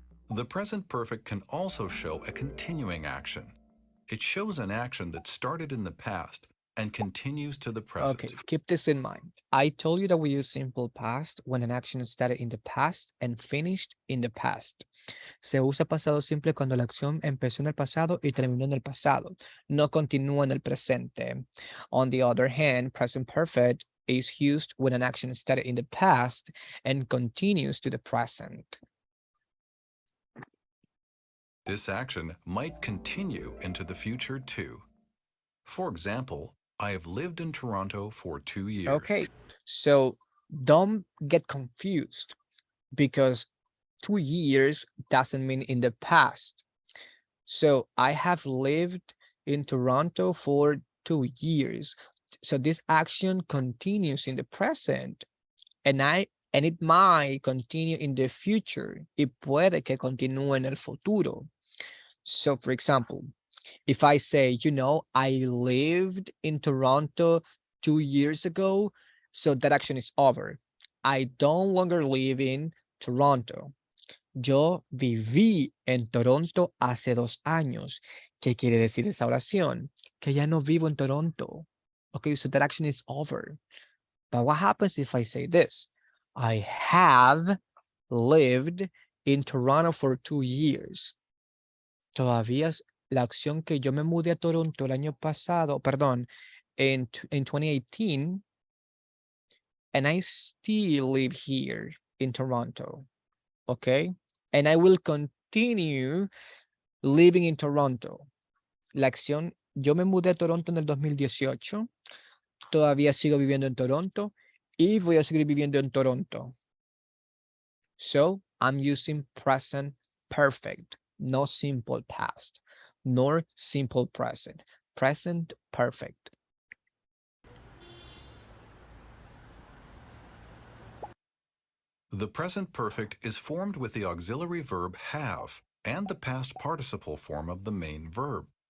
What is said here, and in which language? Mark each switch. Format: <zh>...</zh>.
<en>The present perfect can also show a continuing action. It shows an action that started in the past and continues to the present. Okay, keep this in mind. I told you that we use simple past when an action started in the past and finished in the past.</en> <es>Se usa pasado simple cuando la acción empezó en el pasado y terminó en el pasado. No continúa en el presente.</es> <en>On the other hand, present perfect is used when an action started in the past and continues to the present. This action might continue into the future too. For example, I have lived in Toronto for 2 years. Okay, so don't get confused because 2 years doesn't mean in the past. So I have lived in Toronto for 2 years. So this action continues in the present and it might continue in the future.</en> <es>Y puede que continúe en el futuro.</es> <en>So for example, if I say, I lived in Toronto 2 years ago, So that action is over. I don't longer live in Toronto.</en> <es>Yo viví en Toronto hace 2 años. ¿Qué quiere decir esa oración? Que ya no vivo en Toronto.</es> <en>Okay, so that action is over. But what happens if I say this? I have lived in Toronto for 2 years.</en> <es>Todavía es la acción que yo me mudé a Toronto el año pasado, perdón,</es> <en>in 2018, and I still live here in Toronto, okay? And I will continue living in Toronto.</en> <es>La acción, yo me mudé a Toronto en el 2018, todavía sigo viviendo en Toronto y voy a seguir viviendo en Toronto.</es> <en>So I'm using present perfect, no simple past, nor simple present. Present perfect. The present perfect is formed with the auxiliary verb have and the past participle form of the main verb.</en>